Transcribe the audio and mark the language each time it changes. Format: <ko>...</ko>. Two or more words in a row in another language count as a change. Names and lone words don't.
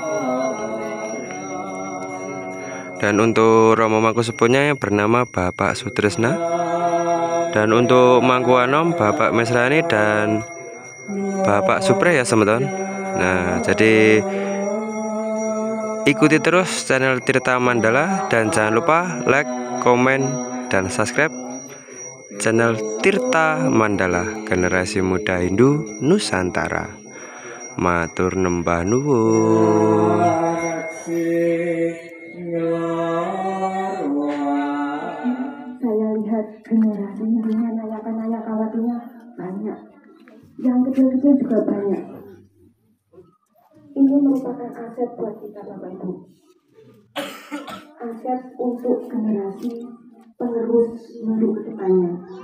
<id>Dan untuk Romo Mangku Sepuhnya yang bernama Bapak Sutresna, dan untuk Mangku Anom Bapak Mesrani dan Bapak Supre ya semeton. Nah, jadi ikuti terus channel Tirta Mandala dan jangan lupa like, komen, dan subscribe channel Tirta Mandala, generasi muda Hindu Nusantara.</id> <jv>Matur nembah nuwun.</jv> <id>Saya lihat generasi Hindunya nayak kawatinya banyak, yang kecil-kecil juga banyak. Ini merupakan aset buat kita Bapak Ibu, aset untuk generasi penerus Hindu ke depannya.</id>